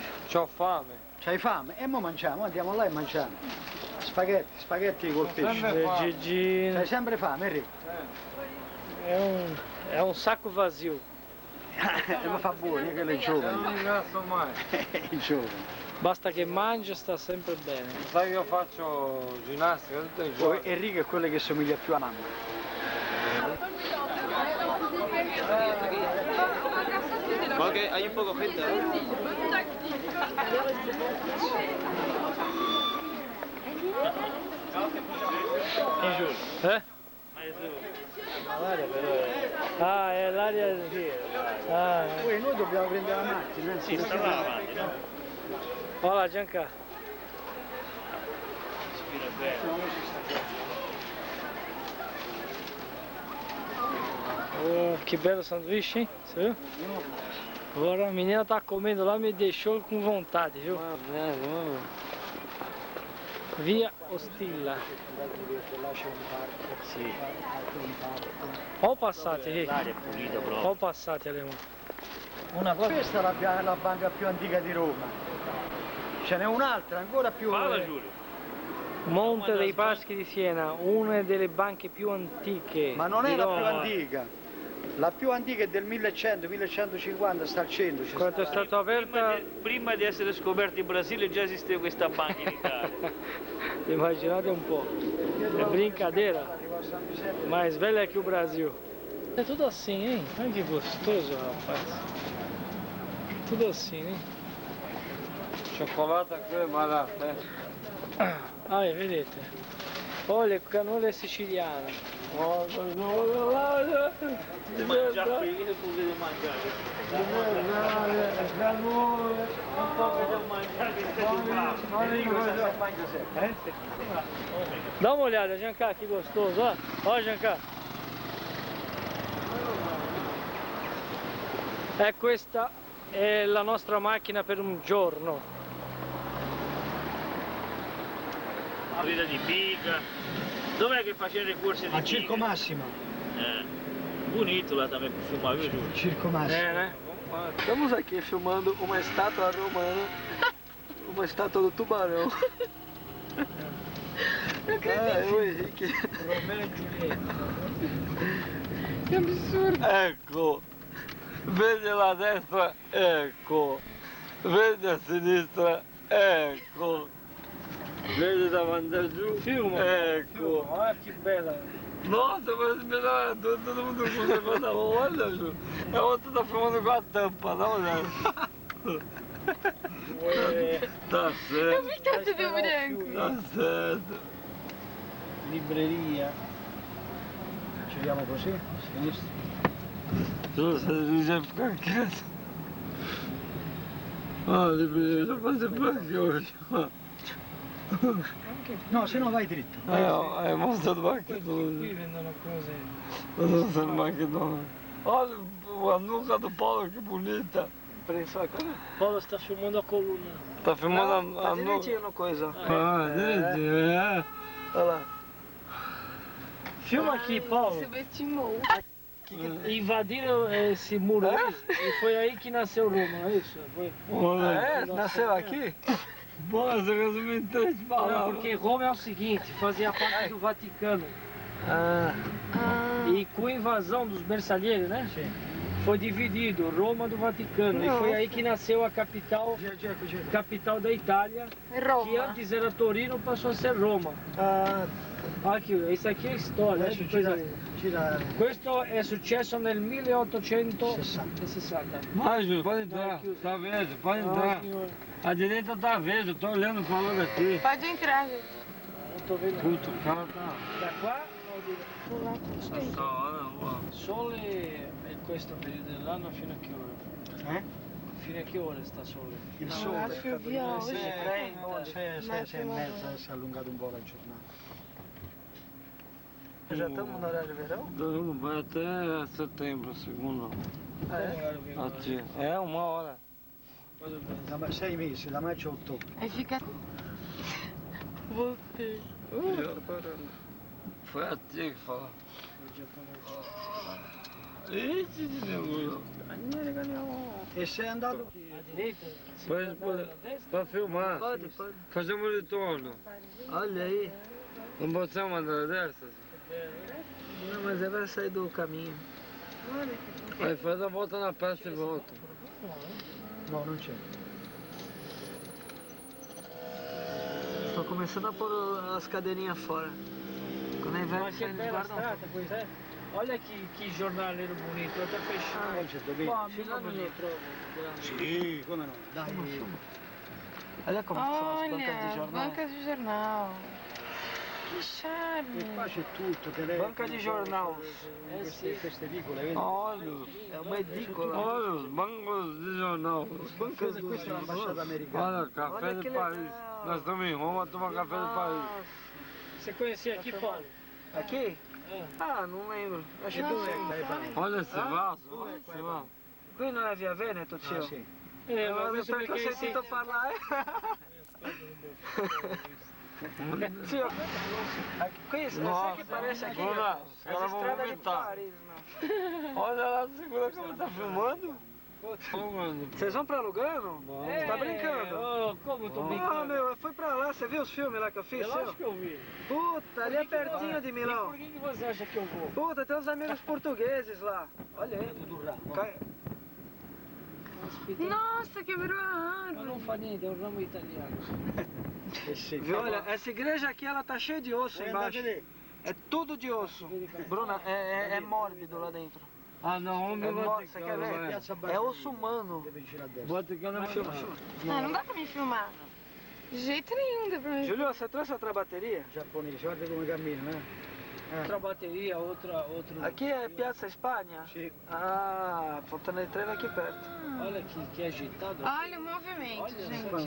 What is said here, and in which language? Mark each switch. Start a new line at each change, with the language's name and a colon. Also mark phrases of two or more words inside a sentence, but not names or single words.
Italian: C'ho fame. C'hai fame? E mo mangiamo, andiamo là e mangiamo. Spaghetti col pesce. Sempre fame. Gigino. C'hai sempre fame, Enrico?
Portuguese: É um saco vazio.
Italian: Ma fa buono, che le giovani. Non ringrazio mai. I giovani. Basta che mangia, sta sempre bene. Sai che io faccio ginnastica tutto il Poi giorno. Enrico è quello che somiglia più a mamma.
Spanish: Ok, hay un poco gente. Eh?
Italian: Ah, è l'aria sì. Ah, Poi noi dobbiamo prendere la macchina. Sì, sta là avanti, no?
Portuguese: Olha, Gianca.
Italian: Respira bene.
Portuguese: Oh, que belo sanduíche, hein? Você viu? Agora a menina tá comendo lá, me deixou com vontade, viu? Via Ostilla.
Italian: Sì. Ho passati, Rick. L'aria è pulita proprio. Ho passati, Alemão. Una cosa, questa è la banca più antica di Roma. Ce n'è un'altra ancora più.
Portuguese: Fala, Giulio.
Italian: Monte dei Paschi di Siena, una delle banche più antiche. Ma non è di la più Roma. antica. La più antica è del 1100-1150, sta al centro. c'è Quando è sta. stato aperta, Prima di essere scoperto il Brasile già esisteva questa banca in Italia. immaginate un po',
Portuguese: é brincadeira,
Italian: Arriva a San Giuseppe.
Portuguese: mais velha que o Brasil. É tudo assim, hein? Olha que gostoso, rapaz. Tudo assim, hein?
Italian: Cioccolata crema da Ah, vedete? Olha, il cannone siciliano. Se mangiare qui, che potete mangiare? Un po' che devo mangiare che sei bravo.
Portuguese: Dá uma olhada, Gianca, que gostoso, ó. Ó, Gianca.
Italian: Questa è la nostra macchina per un giorno. La vita di pica. Dov'è che faceva le corse di Al Circo pica? Massimo.
Portuguese: Bonito lá também pro filmar, viu, Giulio? Circo Massimo. Né? Estamos aqui filmando uma estátua romana, uma estátua do tubarão. O Henrique. Romeo e Giulietta. Que absurdo.
Italian: Ecco, vede la destra, ecco, vede a sinistra, ecco, vede davanti a giù, Filma. ecco.
Portuguese: Olha que bela. Nossa, mas melhor, todo mundo com levanta a mão, olha, Ju. É outro tá filmando com a tampa, dá uma olhada. Tá certo, Fica tudo branco. tá certo.
Italian: Libreria. Ci vediamo così? Sinistra.
Portuguese: Nossa, a gente vai ficar quieto. Olha, deixa eu fazer por aqui hoje.
Italian: No, se no vai dritto. Hai mostrato anche Qui tu. vendono cose. Non so neanche dove.
Portuguese: Olha a nuca do Paulo, que bonita.
Italian: Preso a cosa?
Portuguese: Paolo sta filmando a coluna. Tá filmando a
Italian: Ma
Portuguese: nuca.
Italian: dici una cosa. Ah, vedi,
Portuguese: Olha lá. Filma aqui, Paulo. Subestimou. Invadiram esse muro aí, e foi aí que nasceu Roma, não é isso? Foi. Olha, Nasceu aqui? Nossa, resume em 3 Não, palavras. porque Roma é o seguinte, fazia parte do Vaticano. Ah, E com a invasão dos bersaglieri, né? Foi dividido Roma do Vaticano. E foi aí que nasceu a capital da Itália, que Roma. antes era Torino, passou a ser Roma. ah, Aqui, isso aqui é história.
Italian: adesso gira Questo è successo nel 1860.
Portuguese: Vai, Júlio, pode entrar. Tá verde, pode entrar. A direita tá verde, eu tô olhando falando aqui. Pode entrar, gente. Não tô vendo. Puta, o cara tá.
Italian: Da qua o di là?
Portuguese: Essa hora, ó.
Italian: Sole in questo periodo dell'anno fino a che ora? Fino a che ora sta sole? il sole. acho che via oggi. 6 si è allungato un po' la giornata.
Portuguese: Já estamos no horário de verão? Vai até setembro, segundo. Aqui. É, 1 hora.
Italian: 6 mesi, da maggio a ottobre.
Portuguese: Aí fica... Voltei. Foi a tia que falou. Ixi, de demônio. Ranieri Ganiolo.
Italian: E sei andato?
Portuguese: A direita? Pra filmar. Pode.
Italian: Facciamo il ritorno.
Portuguese: Olha aí.
Italian: Non possiamo andare adesso.
Portuguese: Não, mas vai sair do caminho. Vai, faz a volta na praça e volta.
Italian: No, non c'è.
Portuguese: Sto começando a pôr as cadeirinhas fora. Quando é inverno,
Italian: Ma che
Portuguese: eles
Italian: bella
Portuguese: guardam.
Italian: strada questa, eh?
Portuguese: Olha que jornaleiro bonito, até fechado.
Italian: Non c'è dove. Qua a Milano non lo trovo. Sì, come no. Dai.
Portuguese: Olha como que são as bancas de Olha, jornal. bancas de jornal. Que
Italian: E
Portuguese: charme.
Italian: qua c'è tutto, telefono.
Portuguese: Banca di jornal.
Italian: Queste vicole, vedi?
Portuguese: Olha, É uma edícola. olha os bancos de jornal.
Italian: Questa è l'ambasciata americana.
Portuguese: Olha, café Olha de que Paris. legal. Nós estamos em Roma, tomar café de Paris. Você conhecia aqui, Paulo? Aqui? Ah, não lembro. Acho que não lembro. Olha esse vaso, olha esse vaso.
Italian: Qui non è via Veneto, tio? Ah, sì. Ma questo perché ho perché sentito parlare. Tio, qui sai che
Portuguese: parece aqui? Bruna, os As caras vão estradas de vomitar. Paris, meu. Olha lá, segura como tá filmando. Filmando. Vocês vão pra Lugano? Você tá brincando? Oh, como eu tô Ah, brincando? meu, eu fui pra lá, você viu os filmes lá que eu fiz? É lógico que eu vi. Puta, ali é pertinho de E Milão. por que você acha que eu vou? Puta, tem uns amigos portugueses lá. Olha aí. Cai- Nossa, quebrou a
Italian: Ma
Portuguese: árvore.
Italian: non fa niente, è un ramo italiano.
Portuguese: Viu? Olha, essa igreja aqui, ela tá cheia de osso embaixo. É tudo de osso. Bruna, é mórbido lá dentro. Ah, não, vamos É no você quer Vaticano, ver? É osso humano.
Italian: Vicino a destra.
Portuguese: Vaticano é Filma, filma. filma. Ah, não dá pra me filmar. De jeito nenhum dá pra me Julio, você trouxe outra bateria?
Italian: Giapponese, guarda come cammino,
Portuguese: Outra bateria, outro... Aqui é Piazza Espanha?
Italian: Sì.
Portuguese: Ah, Fontana de Trevi aqui perto. Olha que agitado. Olha o movimento, gente.